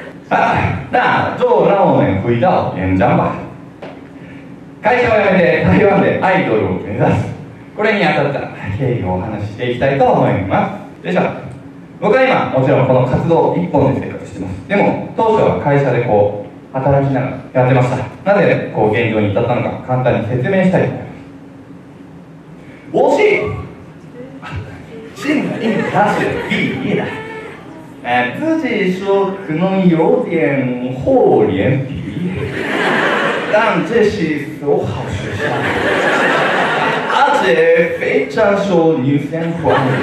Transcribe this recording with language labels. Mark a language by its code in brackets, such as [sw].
[zh] あ、那就让我们回到演讲吧。 [ja] 会社を辞めて台湾でアイドルを目指す。これにあたった経緯をお話ししていきたいと思います。よいしょ。僕は今もちろんこの活動一本で生活してます。でも当初は会社で働きながらやってました。なぜ現状に至ったのか簡単に説明したいと思います。 [zh] 我是现在大学毕业的，自己说可能有点厚脸皮，但这是所好学校，而且非常受女生欢迎。